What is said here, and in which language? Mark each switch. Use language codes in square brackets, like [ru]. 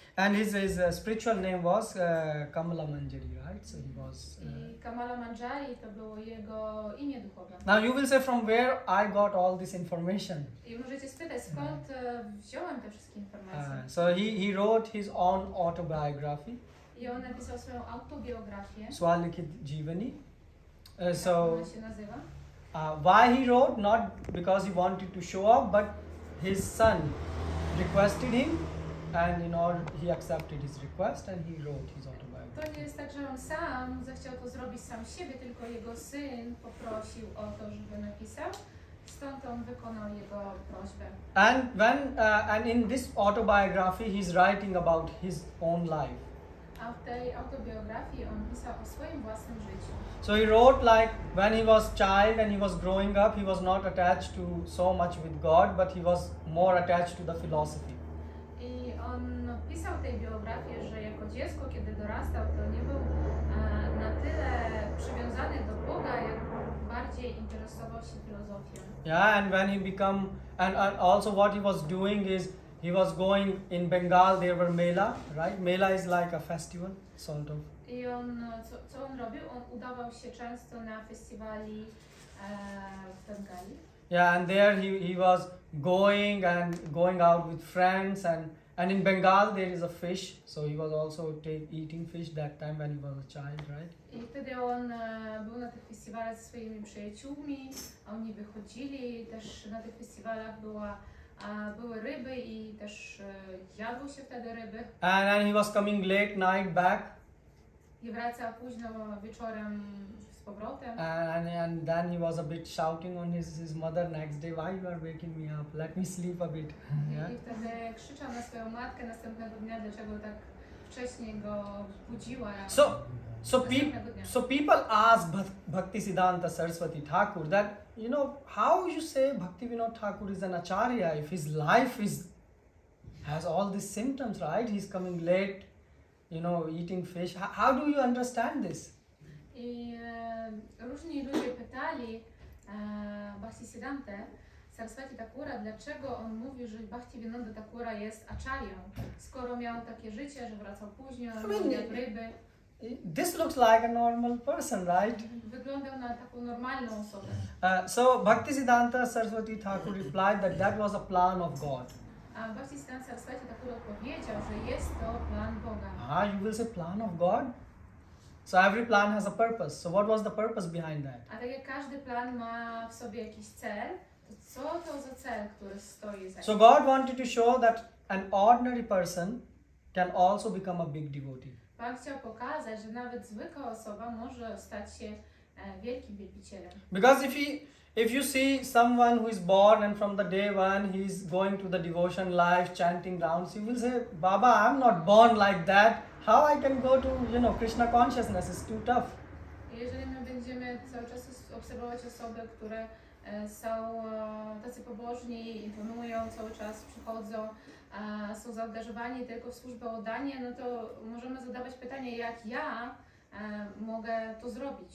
[en] And his spiritual name was Kamala Manjari, right? So he was. [pl] I Kamala Manjari to było jego imię duchowe. [en] Now you will say from where I got all this information. [pl] I możecie spytać, skąd wziąłem te wszystkie informacje. [en] So he wrote his own autobiography, [pl] I on napisał swoją autobiografię. [en] Swalikit Jeevani. [pl] Jak [en] So [pl] ona się nazywa? [en] why he wrote? Not because he wanted to show off, but his son requested him, and he accepted his request and he wrote his autobiography. [pl] To nie jest tak, że on sam zechciał to zrobić sam siebie, tylko jego syn poprosił o to, żeby napisał. Stąd on wykonał jego prośbę. [en] And in this autobiography he's writing about his own life. [pl] A w tej autobiografii on pisał o swoim własnym życiu. [en] So he wrote like when he was child and he was growing up, he was not attached to so much with God, but he was more attached to the philosophy. [pl] I on pisał tej biografii, że jako dziecko, kiedy dorastał, to nie był na tyle przywiązany do Boga, jak bardziej interesował się filozofią. [en] Yeah, and when he become and also what he was doing is he was going in Bengal. There were Mela, right? Mela is like a festival, sort of. [pl] I on, co on robił? On udawał się często na festiwali w Bengali. [en] Yeah, and there he was going out with friends and in Bengal there is a fish, so he was also eating fish that time when he was a child, right? [pl] I wtedy on był na tych festiwalach ze swoimi przyjaciółmi, oni wychodzili, też na tych festiwalach były ryby i też jadło się wtedy ryby. [en] And he was coming late night back. [pl] I wracał późno wieczorem z powrotem. [en] And then he was a bit shouting on his mother next day, why you are waking me up? Let me sleep a bit. Yeah? [pl] I wtedy krzyczał na swoją matkę następnego dnia, dlaczego tak wcześnie go budziła. [en] So people ask Bhaktisiddhanta Saraswati Thakur that, how you say Bhaktivinoda Thakur is an acharya if his life has all these symptoms, right? He's coming late, eating fish. How do you understand this? [pl] I różni ludzie pytali Bhaktisiddhantę Saraswati Thakura, dlaczego on mówi, że Bhaktivinoda Thakura jest acharyą, skoro miał takie życie, że wracał późno, jadł ryby. [en] This looks like a normal person, right? [pl] Wyglądał na taką normalną osobę. [en] So Bhaktisiddhanta Saraswati Thakur replied that was a plan of God. [pl] A Bhaktisiddhanta Saraswati Thakur odpowiedział, że jest to plan Boga. [en] You will say plan of God? So every plan has a purpose. So what was the purpose behind that? [pl] A tak jak każdy plan ma w sobie jakiś cel, to co to za cel, który stoi za nim? [en] So God wanted to show that an ordinary person can also become a big devotee. [pl] Pan chciał pokazać, że nawet zwykła osoba może stać się wielkim wielbicielem. [en] Because if you see someone who is born and from the day one he is going to the devotion life, chanting rounds, you will say, Baba, I'm not born like that. How I can go to, Krishna consciousness is too tough. [pl] Jeżeli my będziemy cały czas obserwować osoby, które są tacy pobożni, imponują, cały czas przychodzą, są zaangażowani tylko w służbę oddania, no to możemy zadawać pytanie, jak ja mogę to zrobić.